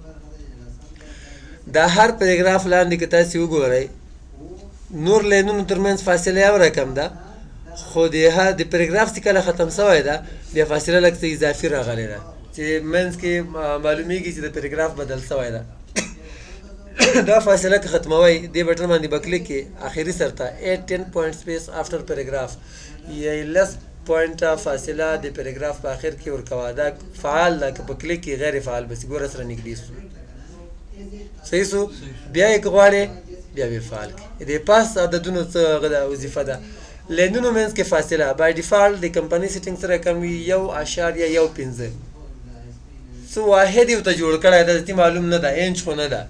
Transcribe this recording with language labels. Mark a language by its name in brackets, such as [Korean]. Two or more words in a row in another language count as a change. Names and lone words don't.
[Pashto] دا هر پیراګراف لاندې که تاسې وګورئ، نور لاینونو ترمنځ فاصله یو رقم ده، خو د پیراګراف چې کله ختم سوی ده بیا فاصله لږ څه اضافي راغلی ده. چې منځ کې معلومیږي چې د پیراګراف بدل شوی ده. دا فاصله که ختموئ دې بټن باندې به کلیک کې اخري سر ته [English] add 10 point space after paragraph [Pashto] یا لس پوینټه فاصله د پیراګراف په اخر کې ورکوه. دا فعال ده که په کلیک کې غیر فعال به شي. ګوره سره نږدې شو. صحیح شو. بیا یې که غواړې بیا به فعال کړي. د پاس عددونو څه هغه ده وظیفه ده. لینونو منځ کې فاصله [English] by default [Pashto] د [English] company setting [Pashto] سره کم وي 1.15 څه واحد یې ورته جوړ کړی ده چې معلوم نه ده انچ خو نه ده.